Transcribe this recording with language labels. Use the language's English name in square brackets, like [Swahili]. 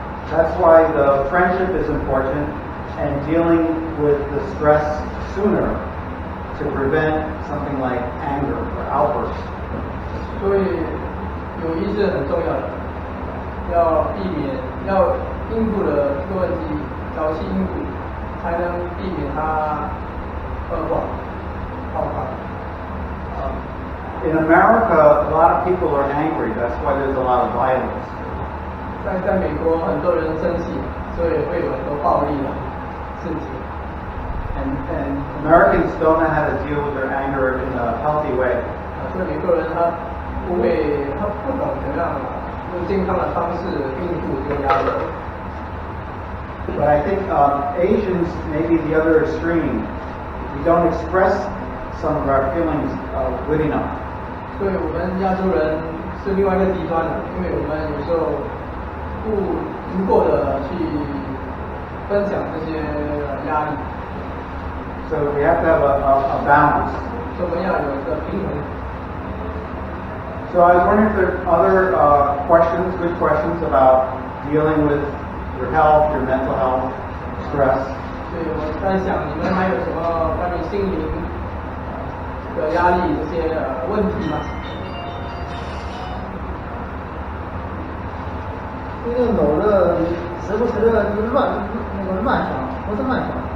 [English] That's why the friendship is important and dealing with the stress sooner to prevent something like anger or outbursts. [Chinese] 所以友谊是很重要的，要避免要应付的这个问题，早期应付，才能避免它恶化爆发。 [English] In America, a lot of people are angry. That's why there's a lot of violence. [Chinese] 在美国，很多人生气，所以会有很多暴力的事情。 [English] And Americans don't know how to deal with their anger in a healthy way. [Chinese] 所以美国人他不懂怎么样用健康的方式应付这个压力。 [English] But I think Asians may be the other extreme. We don't express some of our feelings good enough. [Chinese] 所以我们亚洲人是另外一个极端的，因为我们有时候不够的去分享这些压力。 [English] So we have to have a balance. [Chinese] 所以我们要有一个平衡。 [English] So I was wondering if there are other good questions about dealing with your health, your mental health, stress. [Chinese] 所以我在想，你们还有什么关于心灵的压力这些问题吗？这个脑的时不时的就是乱想，不是乱想，